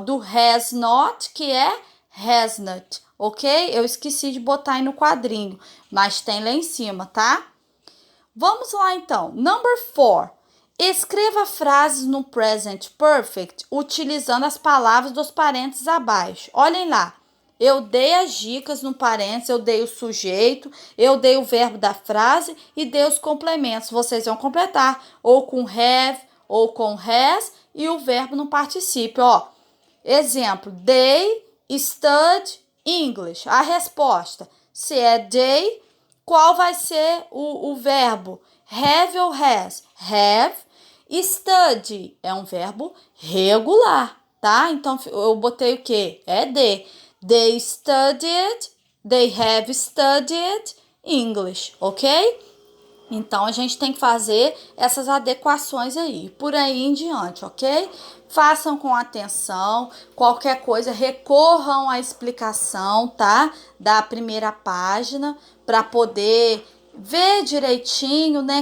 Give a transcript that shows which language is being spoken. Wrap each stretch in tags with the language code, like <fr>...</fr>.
<pt>Do has not, que é has not, ok? Eu esqueci de botar aí no quadrinho, mas tem lá em cima, tá? Vamos lá então. Number 4. Escreva frases no present perfect utilizando as palavras dos parênteses abaixo. Olhem lá. Eu dei as dicas no parênteses, eu dei o sujeito, eu dei o verbo da frase e dei os complementos. Vocês vão completar ou com have ou com has e o verbo no particípio. Ó, exemplo,</pt> <en>they study English.</en> <pt>A resposta, se é they, qual vai ser o verbo? Have ou has? Have. Study é um verbo regular, tá? Então, eu botei o quê? É de.</pt> <en>They studied, they have studied English, ok?</en> <pt>Então, a gente tem que fazer essas adequações aí, por aí em diante, ok? Façam com atenção, qualquer coisa, recorram à explicação, tá? Da primeira página, para poder ver direitinho, né?</pt>